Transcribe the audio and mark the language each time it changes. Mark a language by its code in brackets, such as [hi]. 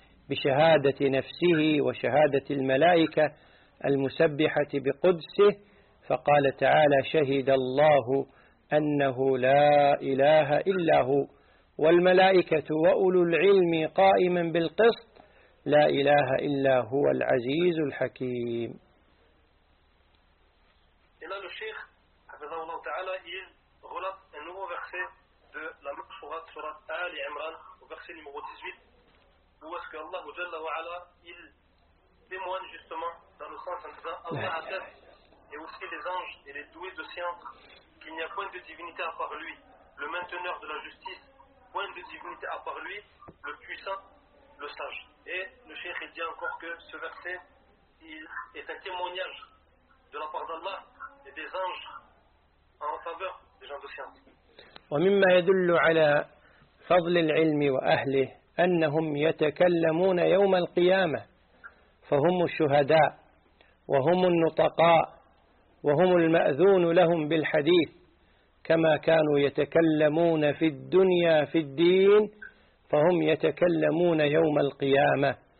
[ar] بشهادة نفسه وشهادة الملائكة المسبحة بقدسه فقال تعالى شهد الله أنه لا إله إلا هو والملائكة وأولو العلم قائما بالقسط لا إله إلا هو العزيز الحكيم. إلى الشيخ حفظه الله تعالى [fr] il relate un nouveau verset de la sourate آل عمران verset numéro 18 où est-ce que Allah [ar] جل وعلا [fr] il témoigne justement dans le sens en disant Allah atteste et aussi les anges et les doués de science qu'il n'y a point de divinité à part lui le mainteneur de la justice point de divinité à part lui, le puissant, le sage. Et le Cheikh dit encore que ce verset il est un témoignage de la part d'Allah et des anges en faveur des gens de science. [ar] ومما يدل على فضل العلم وأهله أنهم يتكلمون يوم القيامة فهم الشهداء وهم النطقاء وهم المأذون لهم بالحديث كما كانوا يتكلمون في الدنيا في الدين فهم يتكلمون يوم القيامة.